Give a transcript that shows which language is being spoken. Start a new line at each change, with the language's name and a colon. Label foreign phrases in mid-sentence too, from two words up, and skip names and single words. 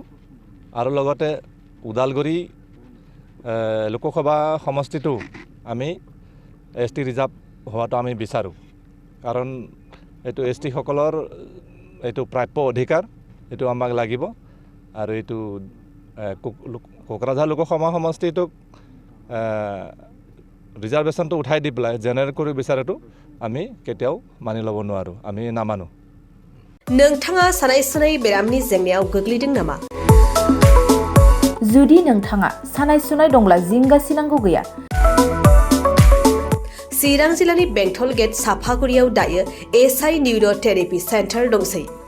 Assamese: আৰু লগতে ওদালগুৰি লোকসভা সমষ্টিটো আমি
English: ST reserve
Assamese: হোৱাটো আমি বিচাৰোঁ কাৰণ এইটো ST সকলৰ এইটো প্ৰাপ্য অধিকাৰ এইটো আমাক লাগিব আৰু এইটো কোকৰাঝাৰ লোকসভা সমষ্টিটোক ৰিজাৰ্ভেশ্যনটো উঠাই দি পেলাই জেনেৰেল কৰিব বিচাৰাটো আমি কেতিয়াও মানি ল'ব নোৱাৰোঁ আমি নামানো
Bodo: नोंथाङा सानाय सुनाय बेरामनि जेंनायाव गोग्लैदों नामा जुदि नोंथाङा सानाय सुनाय दंब्ला जिंगासिनांगौ गैया चिरां जिल्लानि बेंटल गेट साफागुरियाव दायो एसआइ निउर'थेरापि सेन्टार दंसै